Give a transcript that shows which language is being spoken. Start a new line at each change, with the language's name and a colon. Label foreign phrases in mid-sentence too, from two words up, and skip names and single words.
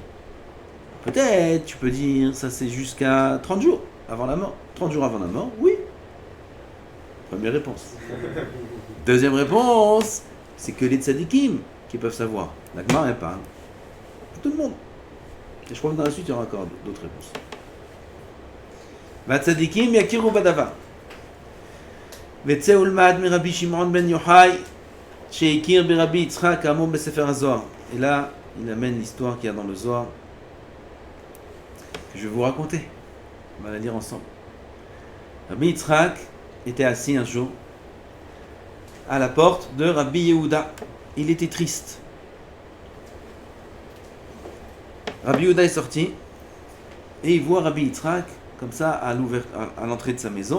French: Peut-être, tu peux dire, ça c'est jusqu'à 30 jours avant la mort. 30 jours avant la mort, oui. Première réponse. Deuxième réponse, c'est que les tzadikim qui peuvent savoir. La Gemara, elle parle pour tout le monde. Et je crois que dans la suite, il y aura encore d'autres réponses.
Hebrew: והצדיקים יכירו בדבר. וצא ולמד מרבי שמעון בן יוחאי שהכיר ברבי יצחק כאמור בספר הזוהר.
French: Et là, il amène l'histoire qu'il y a dans le Zohar que je vais vous raconter. On va la lire ensemble. Rabbi Yitzhak était assis un jour à la porte de Rabbi Yehuda. Il était triste. Rabbi Yehuda est sorti et il voit Rabbi Yitzhak comme ça à l'entrée de sa maison.